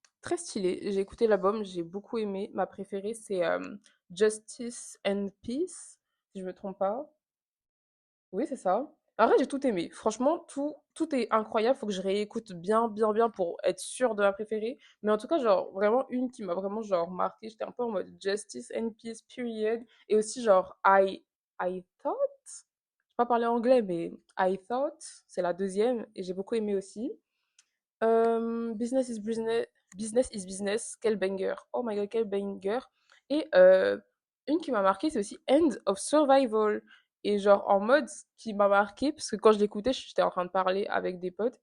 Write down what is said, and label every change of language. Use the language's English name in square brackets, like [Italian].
[French] Très stylé. J'ai écouté l'album, j'ai beaucoup aimé. Ma préférée, c'est Justice and Peace, si je me trompe pas. Oui, c'est ça. En vrai, j'ai tout aimé. Franchement, tout est incroyable. Faut que je réécoute bien, bien, bien pour être sûre de ma préférée. Mais en tout cas, genre, vraiment une qui m'a vraiment, genre, marqué. J'étais un peu en mode Justice and Peace, period. Et aussi, genre, [English] I thought. [French] Je pas parler anglais, mais [English] I thought, [French] c'est la deuxième. Et j'ai beaucoup aimé aussi. [English] Business is business. Business is business. [French] Quel banger. [English] Oh my god, [French] quel banger. Et une qui m'a marqué, c'est aussi End of Survival. Et genre, en mode, ce qui m'a marqué, parce que quand je l'écoutais, j'étais en train de parler avec des potes.